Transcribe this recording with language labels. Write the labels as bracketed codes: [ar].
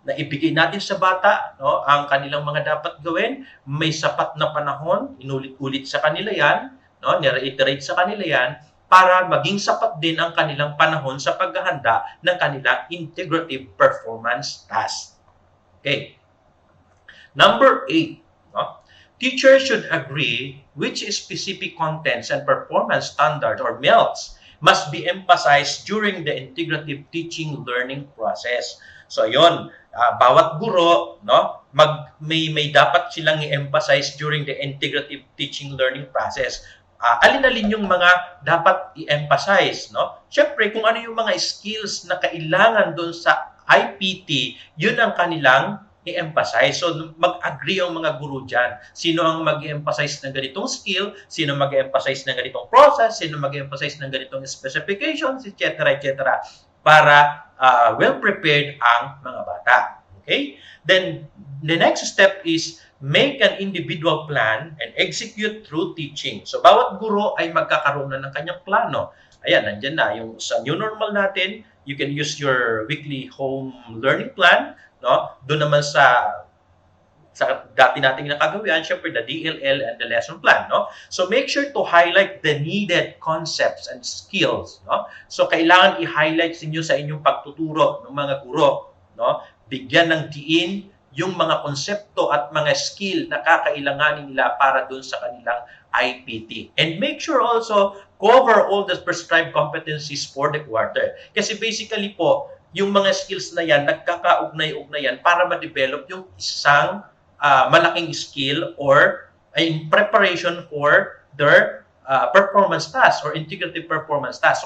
[tl] Na ibigay natin sa bata, no, ang kanilang mga dapat gawin, may sapat na panahon, inulit-ulit sa kanila yan, no, ni-reiterate sa kanila yan, para maging sapat din ang kanilang panahon sa paghahanda ng kanilang integrative performance task. [en] Okay. Number 8, no? Teachers should agree which specific contents and performance standards or MELTs must be emphasized during the integrative teaching-learning process. [tl] So, yon, bawat guro, no, may dapat silang i-emphasize during the integrative teaching-learning process. Alin-alin yung mga dapat i-emphasize, no? Siyempre, kung ano yung mga skills na kailangan doon sa IPT, yun ang kanilang i-emphasize. So, mag-agree yung mga guro dyan. Sino ang mag-emphasize ng ganitong skill, sino mag-emphasize ng ganitong process, sino mag-emphasize ng ganitong specifications, etc., etc., para well-prepared ang mga bata. [en] Okay? Then, the next step is make an individual plan and execute through teaching. [tl] So, bawat guro ay magkakaroon na ng kanyang plano. Ayan, nandyan na. Yung sa new normal natin, [en] you can use your weekly home learning plan. [tl] No? Doon naman sa dati nating nakagawian, syempre the DLL and the lesson plan, no? [en] So make sure to highlight the needed concepts and skills, no? [tl] So kailangan i-highlight niyo sa inyong pagtuturo ng mga guro, no? Bigyan ng diin yung mga konsepto at mga skill na kakailanganin nila para doon sa kanilang IPT. [en] And make sure also cover all the prescribed competencies for the quarter. [tl] Kasi basically po, yung mga skills na yan, nagkakaugnay-ugnayan para ma-develop yung isang malaking skill [en] or in preparation for their performance task [tl] or integrative performance task.